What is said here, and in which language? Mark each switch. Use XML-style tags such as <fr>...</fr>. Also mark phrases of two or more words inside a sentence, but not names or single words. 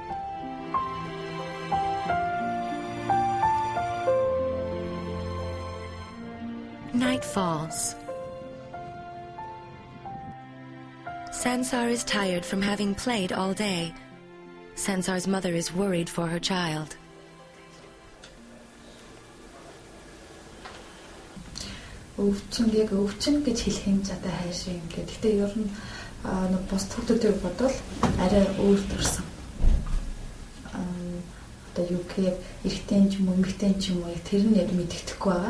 <en>Night falls. Sansar is tired from having played all day. Sansar's mother is worried for her child.</en> <mn>өвчин гэж хэлэх юм за хайш юм гэдэг. Гэтэ ер нь бус хүүхдүүдийг бодвол арай өөр төрсөн. Одоо юу гэхээр эрэгтэй ч юм уу, эмэгтэй ч юм уу тэр нь яг мэддэхгүй байгаа.</mn>